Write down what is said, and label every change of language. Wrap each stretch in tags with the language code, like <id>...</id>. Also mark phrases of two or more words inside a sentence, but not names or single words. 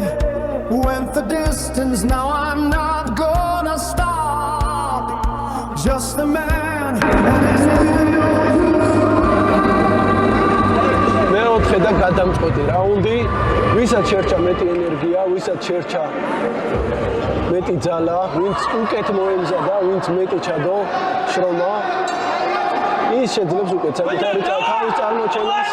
<en>Went the distance, now I'm not gonna stop. Just the man and his</en> <ka>მეოთხე და გადამწყვეტი რაუნდი, ვისაც შერჩა მეტი ენერგია, ვისაც შერჩა მეტი ძალა, ვინც უკეთ მოემზადა, ვინც მეტი ჩადო შრომა, ის შეძლებს უკვე საკუთარი თავის წარმოჩენას.</ka>